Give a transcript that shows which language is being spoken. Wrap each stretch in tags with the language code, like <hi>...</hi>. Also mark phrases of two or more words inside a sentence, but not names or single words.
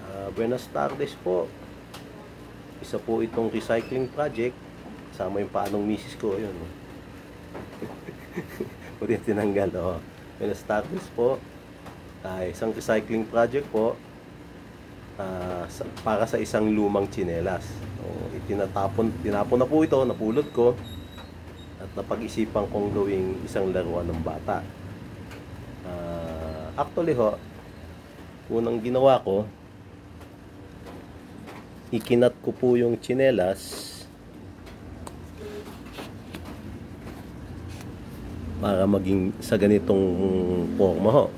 <es>Buenas tardes po.</es> <tl>Isa po itong</tl> <en>recycling project.</en> <tl>Kasama yung paanong misis ko. Ayun. Pwede tinanggal. Oh.</tl> <es>Buenas tardes po.</es> <tl>Isang</tl> <en>recycling project</en> <tl>po. Para sa isang lumang tsinelas. Tinapon na po ito. Napulot ko. At napag-isipan kong gawing isang laruan ng bata. Actually ho, unang ginawa ko, ikinat ko po yung tsinelas para maging sa ganitong forma ho.</tl>